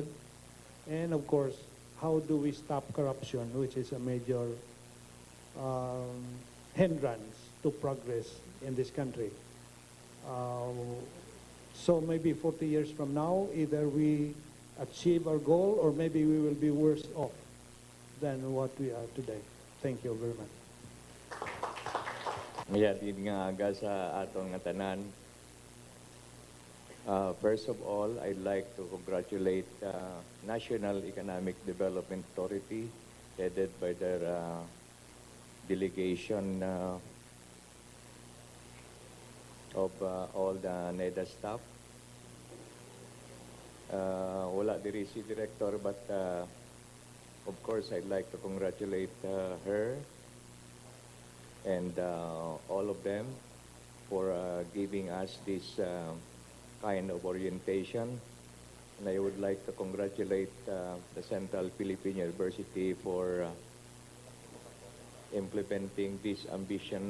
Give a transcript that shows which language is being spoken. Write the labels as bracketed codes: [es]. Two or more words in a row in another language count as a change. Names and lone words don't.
[en] And of course, how do we stop corruption, which is a major um, hindrance to progress in this country. So maybe 40 years from now, either we achieve our goal or maybe we will be worse off than what we are today. Thank you very much. [hil] Ngayon, din nga aga sa atong nga tanan. [en] First of all, I'd like to congratulate National Economic Development Authority, headed by their delegation of all the NEDA staff. [hil] Wala diri si Director, [en] but of course, I'd like to congratulate her and all of them for giving us this kind of orientation. And I would like to congratulate the Central Philippine University for implementing this ambition